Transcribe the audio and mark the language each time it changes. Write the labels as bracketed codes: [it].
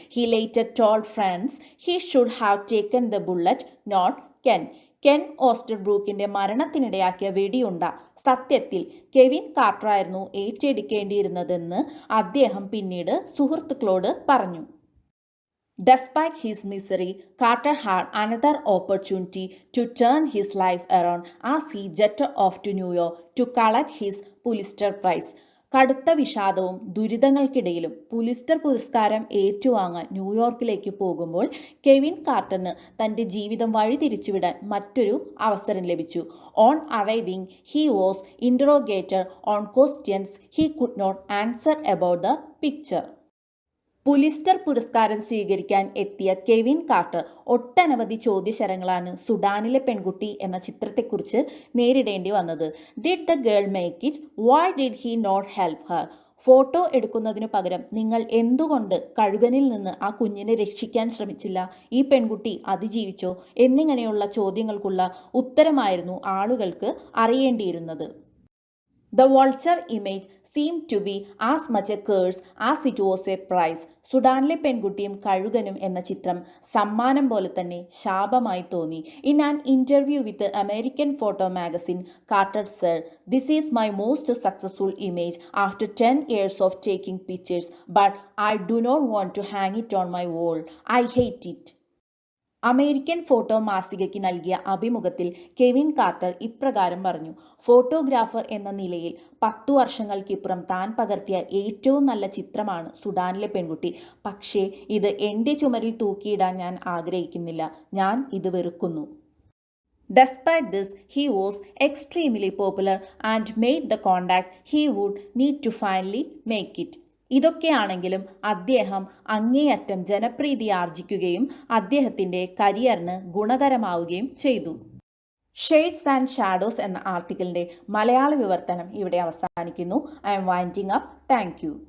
[en] He later told friends he should have taken the bullet, not Ken. [ml] Ken ഓസ്റ്റർബ്രൂക്കിൻ്റെ മരണത്തിനിടയാക്കിയ വെടിയുണ്ട സത്യത്തിൽ Kevin കാർട്ടറായിരുന്നു ഏറ്റെടുക്കേണ്ടിയിരുന്നതെന്ന് അദ്ദേഹം പിന്നീട് സുഹൃത്തുക്കളോട് പറഞ്ഞു. [en] Despite his misery, Carter had another opportunity to turn his life around as he jetted off to New York to collect his Pulitzer Prize. [ml] കടുത്ത വിഷാദവും ദുരിതങ്ങൾക്കിടയിലും Pulitzer പുരസ്കാരം ഏറ്റുവാങ്ങാൻ ന്യൂയോർക്കിലേക്ക് പോകുമ്പോൾ കെവിൻ കാർട്ടറിന് തൻ്റെ ജീവിതം വഴിതിരിച്ചുവിടാൻ മറ്റൊരു അവസരം ലഭിച്ചു. [en] On arriving he was interrogated on questions he could not answer about the picture. [ml] Pulitzer പുരസ്കാരം സ്വീകരിക്കാൻ എത്തിയ കെവിൻ കാർട്ടർ ഒട്ടനവധി ചോദ്യശരങ്ങളാണ് സുഡാനിലെ പെൺകുട്ടി എന്ന ചിത്രത്തെക്കുറിച്ച് നേരിടേണ്ടി വന്നത്. [en] Did the girl make it? Why did he not help her? [ml] Photo എടുക്കുന്നതിനു പകരം നിങ്ങൾ എന്തുകൊണ്ട് കഴുകനിൽ നിന്ന് ആ കുഞ്ഞിനെ രക്ഷിക്കാൻ ശ്രമിച്ചില്ല? ഈ പെൺകുട്ടി അതിജീവിച്ചോ? എന്നിങ്ങനെയുള്ള ചോദ്യങ്ങൾക്കുള്ള ഉത്തരമായിരുന്നു ആളുകൾക്ക് അറിയേണ്ടിയിരുന്നത്. [en] The vulture image seemed to be as much a curse as it was a prize. [ml] സുഡാനിലെ പെൺകുട്ടിയും കഴുകനും എന്ന ചിത്രം സമ്മാനം പോലെ തന്നെ ശാപമായി തോന്നി. [en] In an interview with American photo magazine, Carter said, "This is my most successful image after 10 years of taking pictures, but I do not want to hang it on my wall. I hate it." [ml] American photo മാസികയ്ക്ക് നൽകിയ അഭിമുഖത്തിൽ Kevin quarter ഇപ്രകാരം പറഞ്ഞു. Photographer എന്ന നിലയിൽ 10 വർഷങ്ങൾക്കിപ്പുറം താൻ പകർത്തിയ ഏറ്റവും നല്ല ചിത്രമാണ് സുഡാനിലെ പെൺകുട്ടി. പക്ഷേ ഇത് എൻ്റെ ചുമരിൽ തൂക്കിയിടാൻ ഞാൻ ആഗ്രഹിക്കുന്നില്ല. ഞാൻ ഇത് വെറുക്കുന്നു. [en] Despite this, he was extremely popular and made the contacts he would need to finally make it. [ml] ഇതൊക്കെയാണെങ്കിലും അദ്ദേഹം അങ്ങേയറ്റം ജനപ്രീതി ആർജിക്കുകയും അദ്ദേഹത്തിൻ്റെ കരിയറിന് ഗുണകരമാവുകയും ചെയ്തു. ഷെയ്ഡ്സ് ആൻഡ് ഷാഡോസ് എന്ന ആർട്ടിക്കിളിൻ്റെ മലയാള വിവർത്തനം ഇവിടെ അവസാനിക്കുന്നു. [en] I'm winding up. Thank you.